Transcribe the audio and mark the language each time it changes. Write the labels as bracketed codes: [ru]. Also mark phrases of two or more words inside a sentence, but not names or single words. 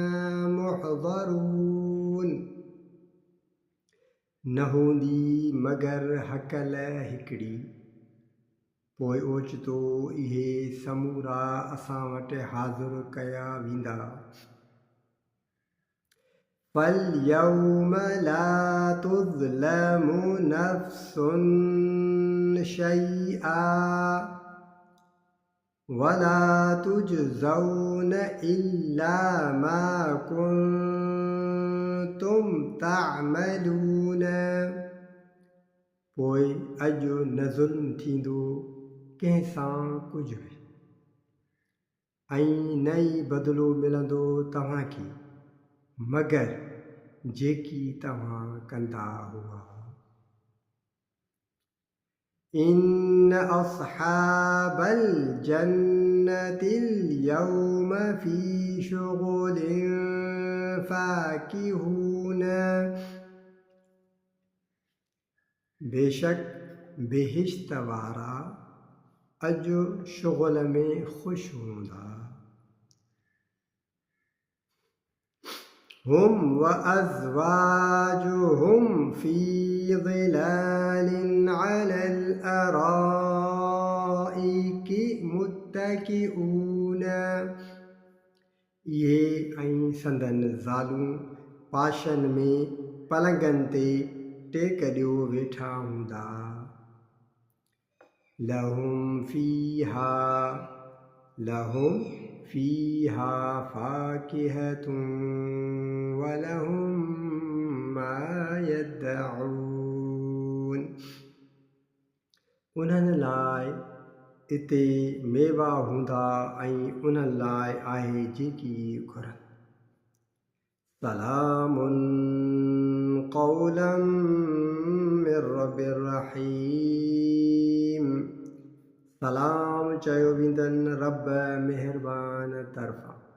[sd] मुहज़रून न हूंदी मगर हकल हिकिड़ी पोइ ओचितो इहे समूरा असां वटि हाज़िर कया वेंदा [ar] فَالْيَوْمَ لَا تُظْلَمُ نَفْسٌ شَيْئًا وَلَا تُجْزَوْنَ إِلَّا مَا كُنتُمْ تعملون [sd] पोइ अॼु न ज़ुल्म थींदो कंहिं सां कुझु बि ऐं न ई बदिलो मिलंदो तव्हांखे मगर जेकी तव्हां कंदा हुआ [ar] إن أصحاب الجنة اليوم في شغل فاكهون [sd] बेशक बेहिश्त वारा अॼु शुग़ल में ख़ुशि हूंदा هم [ar] وأزواجهم في ظلال على الأرائك متكئون [sd] इहे ऐं संदन ज़ालूं पाशनि में पलंगनि ते टेक ॾियो वेठा हूंदा [ar] لهم فيها فاكهة ولهم ما يدعون [sd] उन्हनि लाइ इते मेवा हूंदा ऐं उन्हनि लाइ आहे जेकी घुरनि [ar] سلام قولا من رب رحيم [sd] सलाम चयो वेंदनि रब महिरबान तरफ़ां